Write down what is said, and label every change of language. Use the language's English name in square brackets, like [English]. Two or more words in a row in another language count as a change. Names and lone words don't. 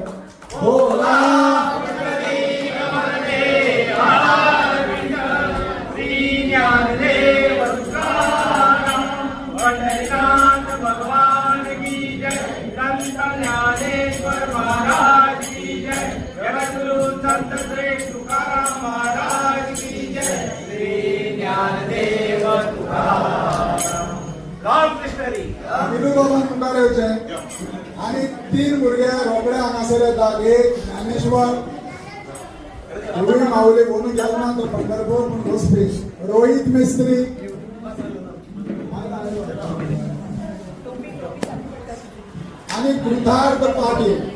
[Hindi] भगवान की जय, संत ज्ञानेश्वर महाराज की जय, जगद्गुरु संत श्री तुकाराम महाराज की जय, श्री ज्ञानदेव तुकाराम. [Marathi] रामकृष्ण हरी. [Konkani] विनोबाबान मुखार येवचे आनी 3 भुरगे रोखडे हांगासर येतात. एक ज्ञानेश्वर धुळी माऊली म्हणून गेलो ना तो पंढरपूर पूण वचपी. रोहित मिस्त्री आनी कृतार्थ पाटील.